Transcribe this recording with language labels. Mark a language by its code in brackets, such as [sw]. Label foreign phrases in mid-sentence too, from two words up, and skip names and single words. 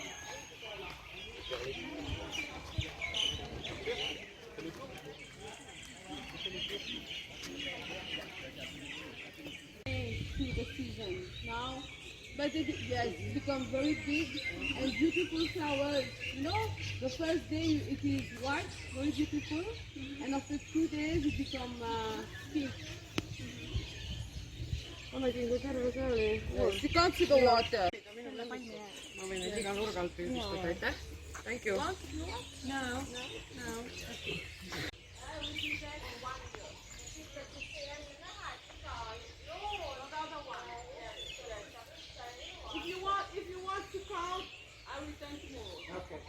[fr] Des perles. [en] To the season now, but yes, become very big and beautiful flowers. You know, the first day it is white, very beautiful, and after 2 days it become pink. You can't see the water. [et] Ma võin neid iga nurga alt pildistada, aitäh. [en] Thank you. No. If you want to count, I will send tomorrow.